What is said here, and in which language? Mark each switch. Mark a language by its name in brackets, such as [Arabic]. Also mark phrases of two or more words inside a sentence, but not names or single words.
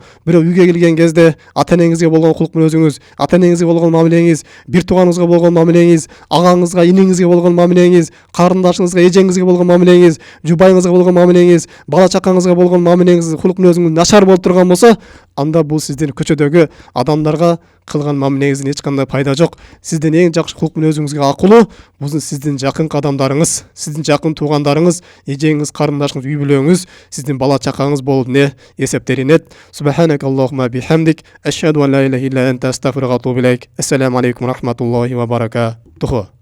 [Kyrgyz] Бирок үйгө келген кезде ата-энеңизге болгон кулук мүнөзүңүз, ата-энеңизге болгон мамилеңиз, бир тууганыңызга болгон мамилеңиз, агаңызга, иниңизге болгон мамилеңиз, карындашыңызга, эжеңизге болгон мамилеңиз, жубайыңызга болгон мамилеңиз, бала чакаңызга болгон мамилеңиз, кулук мүнөзүңүз начар болуп турган болсо, анда бул сиздин көчөдөгү адамдарга кылган мамилеңиздин эч кандай пайда жок. Сиздин эң жакшы кулук мүнөзүңүзгө акылуу бул сиздин жакын адамдарыңыз, сиздин жакын туугандарыңыз, эжеңиз, карындашыңыз, үй бүлөңүз, сиздин бала чакаңыз болуп не эсептелинет. [Arabic] سبحانك اللهم وبحمدك أشهد أن لا إله إلا أنت أستغفرك وأتوب إليك. السلام عليكم ورحمة الله وبركاته.